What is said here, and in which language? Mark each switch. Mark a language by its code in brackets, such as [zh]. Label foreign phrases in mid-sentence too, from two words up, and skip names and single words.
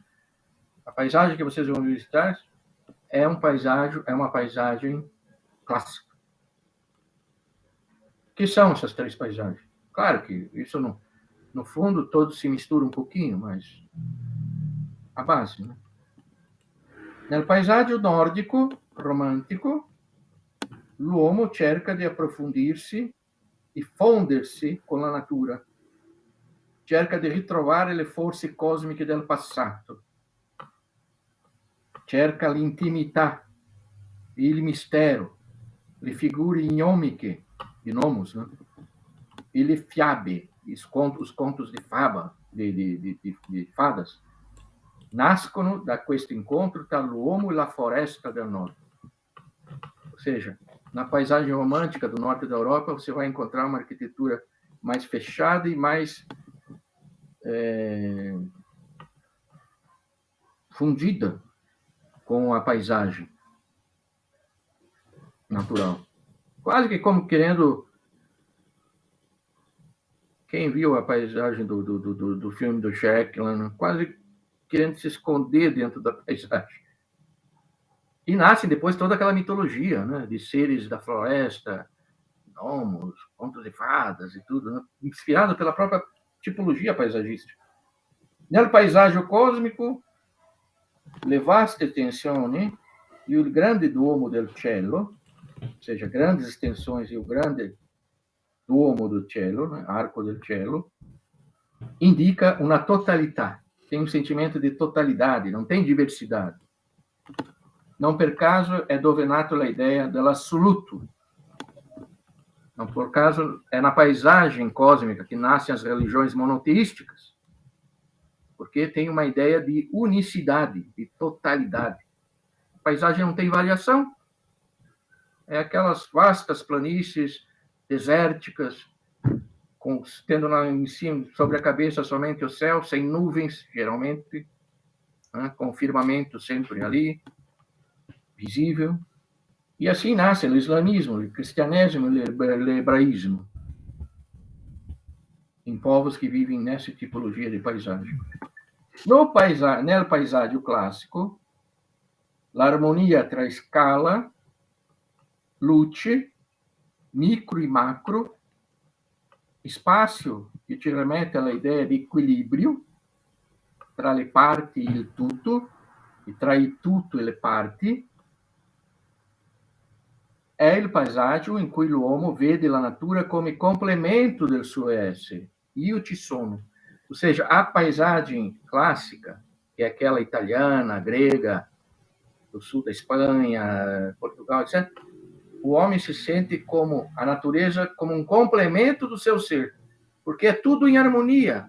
[pt] A paisagem que vocês vão visitar é uma paisagem clássica. O que são essas três paisagens? Claro que isso, no fundo, todos se misturam um pouquinho, mas a base, né? [it] Nel paesaggio nordico, romantico, l'uomo cerca di approfondirsi, di fondersi con la natura, cerca di ritrovare le forze cosmiche del passato, cerca l'intimità, il mistero, le figure gnomiche, [pt] gnomos, né? [it] E le fiabe, [pt] os contos de faba, de fadas, [it] nascono da questo incontro tra l'uomo e la foresta del nord. [pt] Ou seja, na paisagem romântica do norte da Europa, você vai encontrar uma arquitetura mais fechada e mais fundida com a paisagem natural. Quase que como querendo... Quem viu a paisagem do filme do Shrek, quase querendo se esconder dentro da paisagem. E nasce depois toda aquela mitologia, né, de seres da floresta, gnomos, contos de fadas e tudo, né, inspirado pela própria tipologia paisagística. [it] Nel paesaggio cosmico, le vaste tensioni [pt] e o [it] grande duomo del cielo, [pt] ou seja, grandes extensões e o grande duomo do cielo, né, [it] arco del cielo, [pt] indica uma totalidade. Tem um sentimento de totalidade, não tem diversidade. [it] Não per caso é dove nato a ideia dell'assoluto. [pt] Não por caso é na paisagem cósmica que nascem as religiões monoteísticas, porque tem uma ideia de unicidade, de totalidade. A paisagem não tem variação. É aquelas vastas planícies desérticas, tendo em cima, sobre a cabeça somente o céu, sem nuvens, geralmente, né, com o firmamento sempre ali, visível. E assim nasce o islamismo, o cristianismo e o hebraísmo, em povos que vivem nessa tipologia de paisagem. [it] Nel paesaggio classico, l'armonia tra scala, luce, micro e macro, spazio che ci remette all'idea di equilibrio tra le parti e il tutto, e tra il tutto e le parti, è il paesaggio in cui l'uomo vede la natura come complemento del suo essere. Io ci sono. [pt] Ou seja, a paisagem clássica, que é aquela italiana, grega, do sul da Espanha, Portugal, etc., o homem se sente como a natureza como um complemento do seu ser, porque é tudo em harmonia.